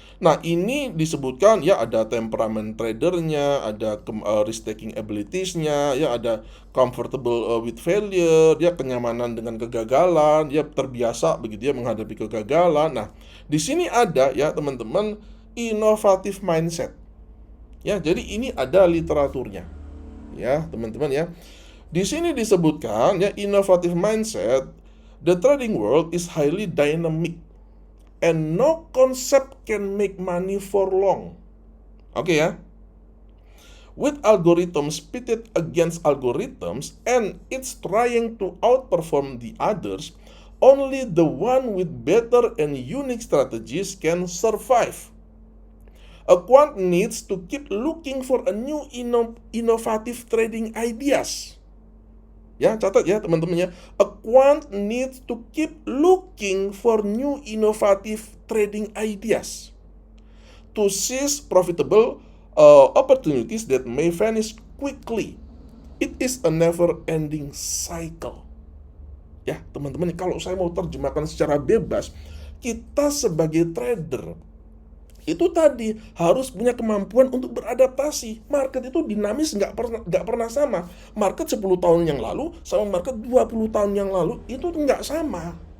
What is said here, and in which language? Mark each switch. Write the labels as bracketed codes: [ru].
[id] Nah, ini disebutkan ya, ada temperamen tradernya, ada [en] risk taking abilities- [id] nya, ya ada [en] comfortable with failure, [id] ya kenyamanan dengan kegagalan, ya terbiasa begitu ya menghadapi kegagalan. Nah, di sini ada ya, teman-teman, [en] innovative mindset. [id] Ya, jadi ini ada literaturnya. Ya, teman-teman ya. Di sini disebutkan ya, [en] innovative mindset, the trading world is highly dynamic and no concept can make money for long. [id] Oke ya. [en] With algorithms pitted against algorithms and it's trying to outperform the others, only the one with better and unique strategies can survive. A quant needs to keep looking for a new innovative trading ideas. [id] Ya, catat ya teman-teman ya. [en] A quant needs to keep looking for new innovative trading ideas to seize profitable opportunities that may vanish quickly. It is a never-ending cycle. [id] Ya, teman-teman, kalau saya mau terjemahkan secara bebas, kita sebagai trader itu tadi harus punya kemampuan untuk beradaptasi. Market itu dinamis, nggak pernah sama. Market 10 tahun yang lalu sama market 20 tahun yang lalu itu nggak sama.